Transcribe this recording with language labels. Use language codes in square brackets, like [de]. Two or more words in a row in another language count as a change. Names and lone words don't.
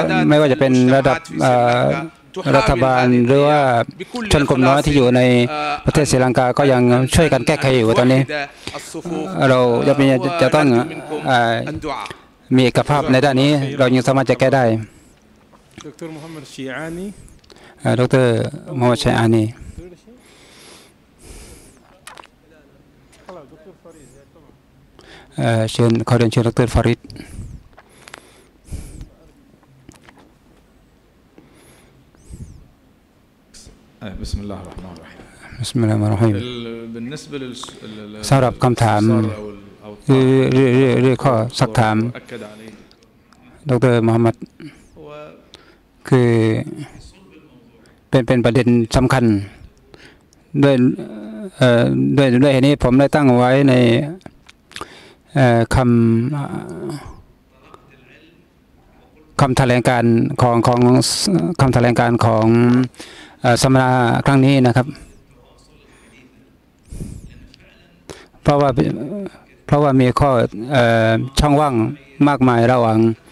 [th] ไม่ว่าจะเป็นระดับรัฐบาลหรือว่าชนกลุ่มน้อยที่อยู่ในประเทศศรีลังกาก็ยังช่วยกันแก้ไขอยู่ตอนนี้เราจะต้องมีเอกภาพในด้านนี้เรายังสามารถจะแก้ได้ดรมูฮัมหมัดชัยอานีเชิญขอเรียนเชิญดรฟาริด [ar] بسم الله الرحمن الرحيم بسم الله الرحمن الرحيم بالنسبة [th] สำหรับคำถามหรือข้อสักถามดรมูฮัมหมัดคือ เป็นประเด็นสำคัญด้วยเหตุนี้ผมได้ตั้งไว้ในคำแถลงการของคำแถลงการของสัมมนาครั้งนี้นะครับเพราะว่ามีข้อช่องว่างมากมายระหว่าง